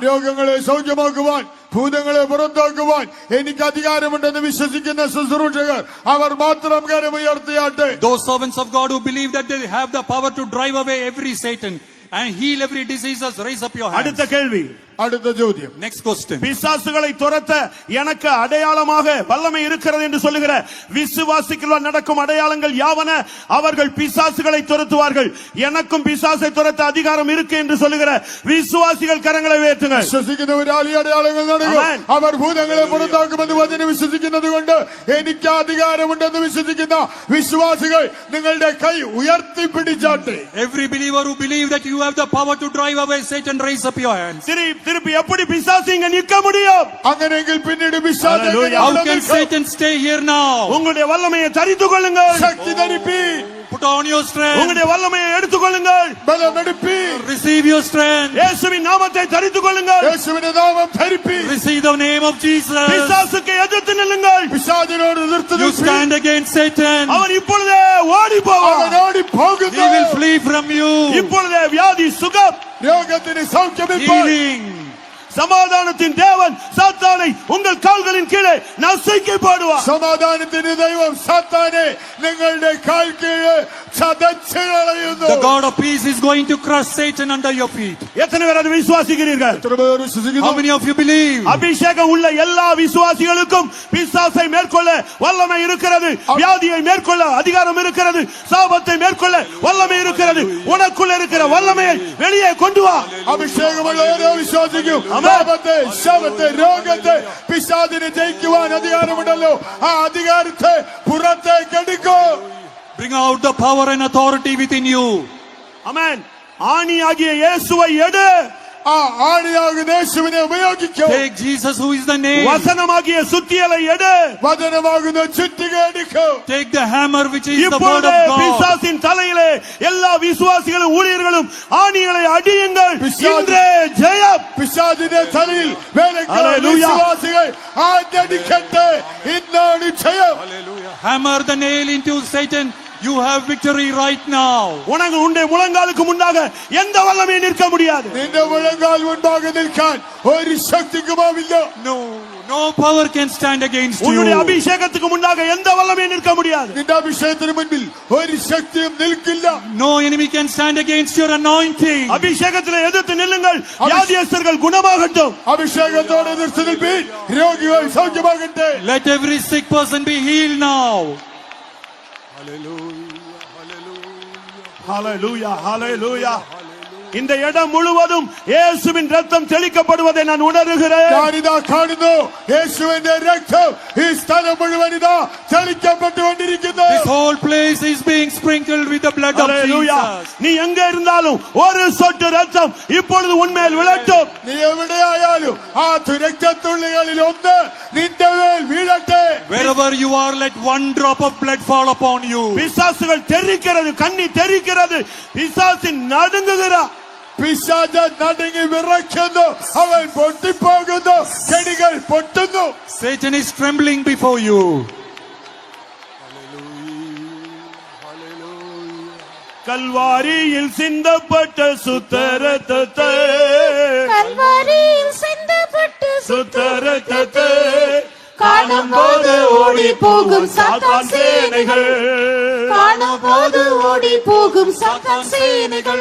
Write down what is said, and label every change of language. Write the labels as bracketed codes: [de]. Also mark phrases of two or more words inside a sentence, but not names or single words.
[ml] രോഗങ്ങളെ സൗഖ്യമാക്കുവാൻ ഭൂതങ്ങളെ പുറത്താക്കുവാൻ എനിക്ക് അധികാരമുണ്ടെന്ന് വിശ്വസിക്കുന്ന ശുശ്രൂഷകർ അവർ മാത്രം കരമുയർത്തിയാട്ടെ. [en] Those servants of God who believe that they have the power to drive away every Satan and heal every disease, raise up your hands. [ta] அடுத்த கேள்வி. [ml] അടുത്ത ചോദ്യം. [en] Next question. [ta] பிசாசுகளை துரத்த எனக்கு அடையாளமாக வல்லமை இருக்கிறது என்று சொல்லுகிற விசுவாசிகள் நடக்கும் அடையாளங்கள் யாவன? அவர்கள் பிசாசுகளை துரத்துவார்கள். எனக்கும் பிசாசை துரத்த அதிகாரம் இருக்கு என்று சொல்லுகிற விசுவாசிகள் கரங்களை உயர்த்துங்கள். [ml] വിശ്വസിക്കുന്നവരാൽ ഈ അടയാളങ്ങൾ നടക്കും. [en] Amen. [ml] അവർ ഭൂതങ്ങളെ പുറത്താക്കുമെന്ന് വചനം വിശ്വസിക്കുന്നത് കൊണ്ട് എനിക്ക് അധികാരമുണ്ടെന്ന് വിശ്വസിക്കുന്ന വിശ്വാസികൾ നിങ്ങളുടെ കൈ ഉയർത്തിപ്പിടിച്ചാട്ടെ. [en] Every believer who believes that you have the power to drive away Satan, raise up your hands. [ta] திருப்பி எப்படி பிசாசு இங்க நிற்க முடியும்? [ml] അങ്ങനെയെങ്കിൽ പിന്നീട് പിശാച് [en] Hallelujah. How can Satan stay here now? [ta] உங்களுடைய வல்லமையை தரித்துக் கொள்ளுங்கள். [ml] ശക്തി ധരിപ്പി. [en] Put on your strength. [ta] உங்களுடைய வல்லமையை எடுத்துக் கொள்ளுங்கள். [ml] ബലമെടുപ്പി. [en] Receive your strength. [ta] இயேசுவின் நாமத்தை தரித்துக் கொள்ளுங்கள். [ml] യേശുവിന്റെ നാമം ധരിപ്പി. [en] Receive the name of Jesus. [ta] பிசாசுக்கு எதிர்த்து நில்லுங்கள். [ml] പിശാചിനോട് എതിർത്ത് [en] You [ml] നിൽപ്പി. [en] stand against Satan. [ta] அவன் இப்பொழுதே ஓடி [ml] അവൻ [ta] போவான். [ml] ഓടിപ്പോകുന്നു. [en] He will flee from you. [ta] இப்பொழுதே வியாதி சுகம். [ml] രോഗത്തിന് സൗഖ്യമിപ്പോൾ. [en] Healing. [ta] சமாதானத்தின் தேவன் சாத்தானை உங்கள் கால்களின் கீழே நசுக்கி போடுவார். [ml] സമാധാനത്തിന്റെ ദൈവം സാത്താനെ നിങ്ങളുടെ കാൽ കീഴ് ചതച്ചു കളയുന്നു. [en] The God of peace is going to crush Satan under your feet. [ta] எத்தனை பேர் அதை விசுவாசிக்கிறீர்கள்? [ml] എത്ര പേർ വിശ്വസിക്കുന്നു? [en] How many of you believe? [ta] அபிஷேகம் உள்ள எல்லா விசுவாசிகளுக்கும் பிசாசை மேற்கொள்ள வல்லமை இருக்கிறது. வியாதியை மேற்கொள்ள அதிகாரம் இருக்கிறது. சாபத்தை மேற்கொள்ள வல்லமை இருக்கிறது. உனக்குள்ள இருக்கிற வல்லமையை வெளியே கொண்டு வா. [ml] അഭിഷേകമുള്ള ഓരോ വിശ്വാസിക്കും പാപത്തെ ശാപത്തെ രോഗത്തെ പിശാചിനെ ജയിക്കുവാൻ അധികാരമുണ്ടല്ലോ. ആ അധികാരത്തെ പുറത്തേക്ക് എടുക്കൂ. [en] Bring out the power and authority within you. [ta] ஆமென். ஆணியாகிய இயேசுவை எடு. [ml] ആ ആണിയാകുന്ന യേശുവിനെ ഉപയോഗിക്കും. [en] Take Jesus who is the name. [ta] வசனமாகிய சுத்தியலை எடு. [ml] വചനമാകുന്ന ചുറ്റിക എടുക്കും. [en] Take the hammer which is the word [ta] இப்பொழுது [en] of God. [ta] பிசாசின் தலையிலே எல்லா விசுவாசிகளும் ஊழியர்களும் ஆணிகளை அடியுங்கள். இன்றே ஜெயம். [ml] പിശാചിന്റെ തലയിൽ വേലക്കാർ [en] Hallelujah. [ml] വിശ്വാസികൾ ആഞ്ഞടിക്കട്ടെ. ഇന്നാണ് ജയം. [en] Hammer the nail into Satan You have victory right now. [ta] உனக்கு உன்னுடைய முழங்காலுக்கு முன்னாக எந்த வல்லமையும் நிற்க முடியாது. [ml] നിന്റെ മുഴങ്കാൽ മുൻപാകെ നിൽക്കാൻ ഒരു ശക്തിക്കുമാവില്ല. [en] No power can stand against [ta] உன்னுடைய [en] you. [ta] அபிஷேகத்துக்கு முன்னாக எந்த வல்லமையும் நிற்க முடியாது. [ml] നിന്റെ അഭിഷേകത്തിന് മുൻപിൽ ഒരു ശക്തിയും നിൽക്കില്ല. [en] No enemy can stand against your anointing. [ta] அபிஷேகத்திலே எதிர்த்து நில்லுங்கள், வியாதியஸ்தர்கள் குணமாகட்டும். [ml] അഭിഷേകത്തോടെ എതിർത്ത് നിൽപ്പീൻ, രോഗികൾ സൗഖ്യമാകട്ടെ. [en] Let every sick person be healed now. [ta] ஹalleluya ஹalleluya. இந்த இடம் முழுவதும் இயேசுவின் ரத்தம் தெளிக்கப்படுவதை நான் உணர்கிறேன். [ml] ഞാനിതാ കാണുന്നു യേശുവിന്റെ രക്തം ഈ സ്ഥലം മുഴുവൻ ഇതാ ചലിക്കപ്പെട്ടുകൊണ്ടിരിക്കുന്നു. [en] This whole place is being sprinkled with the blood of [ta] ஹalleluya. [en] Jesus. [ta] நீ எங்க இருந்தாலும் ஒரு சொட்டு ரத்தம் இப்பொழுது உன்மேல் விழட்டும். [ml] നീ എവിടെയായാലും ആ രക്തത്തുള്ളികളിൽ ഒന്ന് നിന്റെ മേൽ വീഴട്ടെ. [en] Wherever you are, let one drop of blood fall upon you. [ta] பிசாசுகள் தெரிக்கிறது, கண்ணி தெரிக்கிறது, பிசாசின் நடுங்குகிறார். [ml] പിശാച് നടുങ്ങി വിറയ്ക്കുന്നു, അവൻ പൊട്ടിപ്പോകുന്നു, ചെടികൾ പൊട്ടുന്നു. [en] Satan is trembling before you. [ta] கல்வாரியில் சிந்தப்பட்ட சுத்த ரத்தத்தை, கல்வாரியில் சிந்தப்பட்டு சுத்த ரத்தத்தை காணும்போது ஓடி போகும் சாத்தான் சேனைகள், காணும்போது ஓடி போகும் சாத்தான் சேனைகள்.